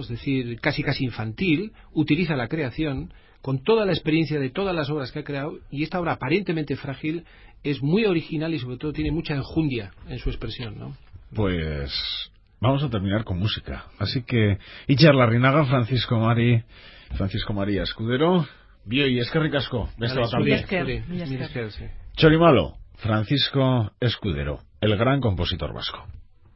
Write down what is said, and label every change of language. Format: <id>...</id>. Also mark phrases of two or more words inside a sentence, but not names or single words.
<es>Es decir, casi infantil, utiliza la creación con toda la experiencia de todas las obras que ha creado, y esta obra aparentemente frágil es muy original y sobre todo tiene mucha enjundia en su expresión, ¿no? Pues vamos a terminar con música. Así que Itziar Larrinaga, Francisco María Escudero, bio y</es> <eu>eskerrik asko. Beste bat aldiz. Chorimalo,</eu> <es>Francisco Escudero, el gran compositor vasco.</es>